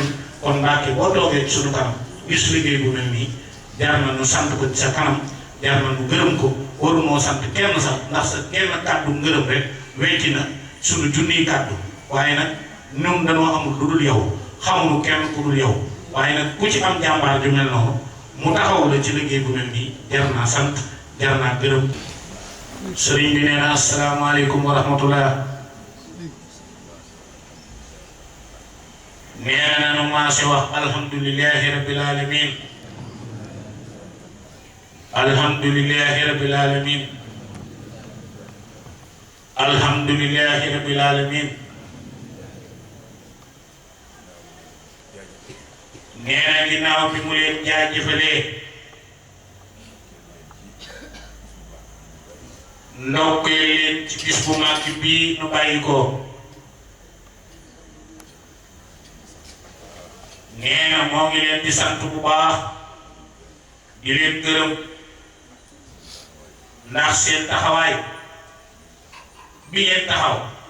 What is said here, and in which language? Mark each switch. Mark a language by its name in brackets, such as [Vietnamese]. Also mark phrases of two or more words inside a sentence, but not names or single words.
[Wolof] kon Mbàkke boo toogee ci suñu kanam gis liggéey bu mel nii jaar na nu sant ko ci sa kanam jaar na nu gërëm ko warunoo sant kenn sax ndax sa kenn kàddu ngërëm rek wecci na suñu junniy kàddu waaye nag ñun dañoo amul lu dul yow xamuñu kenn ku dul yow waaye nag ku ci am jàmbaar ju mel noonu mu taxaw la ci liggéey bu mel nii jar naa sant jar naa gërëm sëriñ bi nee na [Arabic] السلام عليكم ورحمة الله [Wolof] nee na nu maase wax [Arabic] الحمد لله رب العالمين الحمد لله رب العالمين الحمد لله رب العالمين [Wolof] nee na ginnaaw bi mu leen jaajëfalee ndokkee leen ci bis bu màgg bii nu bàyyi ko. nee na moo ngi leen di sant bu baax di leen gërëm ndax seen taxawaay bi ngeen taxaw